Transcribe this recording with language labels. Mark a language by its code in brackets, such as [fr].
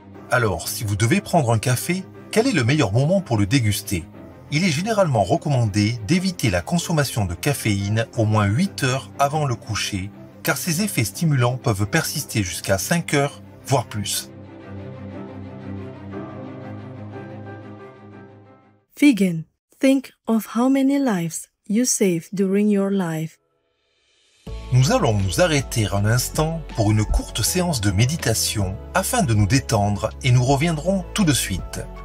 [fr] Alors, si vous devez prendre un café, quel est le meilleur moment pour le déguster? Il est généralement recommandé d'éviter la consommation de caféine au moins 8 heures avant le coucher, car ces effets stimulants peuvent persister jusqu'à 5 heures, voire plus. [en] Vegan, think of how many lives you saved during your life. [fr] Nous allons nous arrêter un instant pour une courte séance de méditation afin de nous détendre et nous reviendrons tout de suite.